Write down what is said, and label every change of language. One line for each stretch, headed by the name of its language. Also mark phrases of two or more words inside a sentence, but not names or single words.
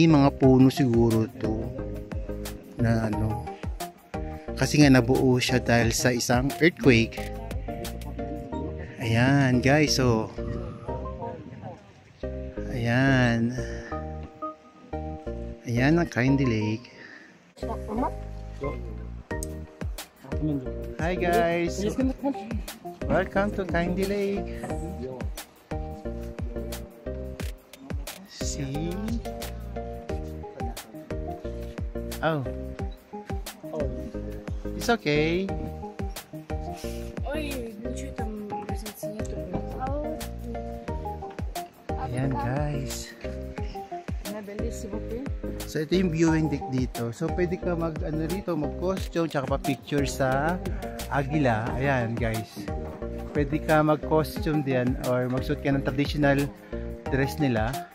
Filipino: Mga puno siguro to. Na ano. Kasi nga nabuo siya dahil sa isang earthquake. Ayan guys. So. Ayan. Ayan ang Kaindy Lake.
English: Hi guys. Welcome to Kaindy Lake. See? Oh. It's okay.
Russian: Ой, ничего там разницы нету.
Filipino: Ayan guys. Nabili si Bupi. So ito yung viewing deck dito. So pwede ka mag ano rito, mag costume tsaka pa picture sa Agila. Ayan guys. Pwede ka mag costume diyan or magsuot ka ng
English: traditional dress
Filipino: nila.